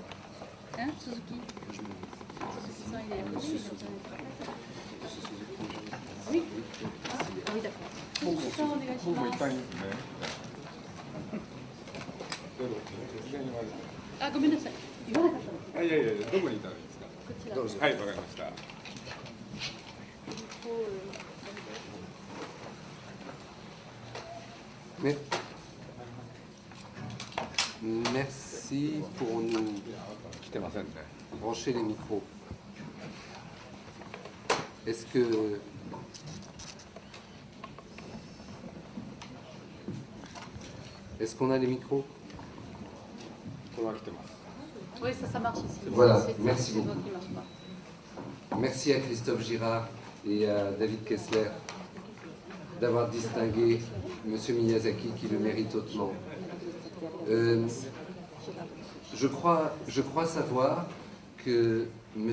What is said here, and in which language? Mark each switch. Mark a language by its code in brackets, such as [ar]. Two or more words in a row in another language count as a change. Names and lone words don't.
[ja] Suzuki. さんお願いします。あ、ごめんなさい。言わなかったの。いやいやいや、どこにいたらいいですか。こちら。どうぞ。はい、わかりました。 [fr] Merci pour nous [ja] 来てませんね。 [fr] brancher les micros. Est-ce que est-ce qu'on a les micros? [ja] これは来てます。 [fr] Oui, ça marche ici. Voilà, C'est- merci c'est beaucoup. votre qui marche pas. Merci à Christophe Girard et à David Kessler d'avoir distingué M. Miyazaki qui le mérite hautement. Je crois savoir que M.